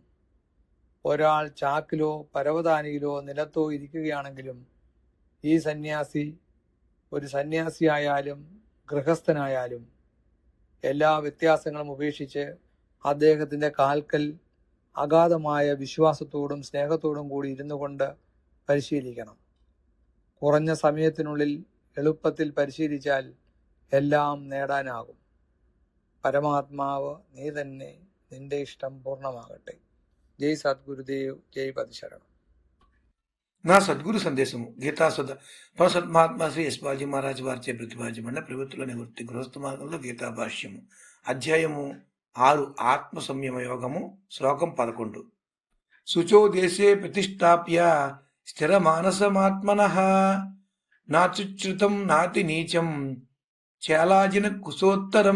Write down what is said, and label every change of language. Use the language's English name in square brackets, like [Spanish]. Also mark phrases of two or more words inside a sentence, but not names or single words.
[Malayalam] ഒരാൾ ചാക്കിലോ പരവതാനിയിലോ നിലത്തോ ഇരിക്കുകയാണെങ്കിലും ഈ സന്യാസി ഒരു സന്യാസിയായാലും ഗൃഹസ്ഥനായാലും എല്ലാ വ്യത്യാസങ്ങളും ഉപേക്ഷിച്ച് അദ്ദേഹത്തിൻ്റെ കാൽക്കൽ അഗാധമായ വിശ്വാസത്തോടും സ്നേഹത്തോടും കൂടി ഇരുന്നു കൊണ്ട് പരിശീലിക്കണം. കുറഞ്ഞ സമയത്തിനുള്ളിൽ എളുപ്പത്തിൽ പരിശീലിച്ചാൽ എല്ലാം നേടാനാകും. പരമാത്മാവ് നീ തന്നെ, നിന്റെ ഇഷ്ടം പൂർണ്ണമാകട്ടെ. ജയ് സദ്ഗുരുദേവ്, [Telugu] జై పదిశరణం. నా సద్గురు సందేశము గీతాసుధ పరసత్ మహాత్మా శ్రీ యశ్వాజీ మహారాజ్ వారిచే ప్రతిపాదించబడిన ప్రవృత్తుల నివృత్తి గృహస్థ మార్గంలో గీతా భాష్యము అధ్యాయము 6 ఆత్మ సంయమ యోగము శ్లోకం 11. [Sanskrit] శుచో దేశే ప్రతిష్టాప్య స్థిర మానసమాత్మనః నాచుచ్యుతం నాతి నీచం చేలాజిన కుశోత్తరం.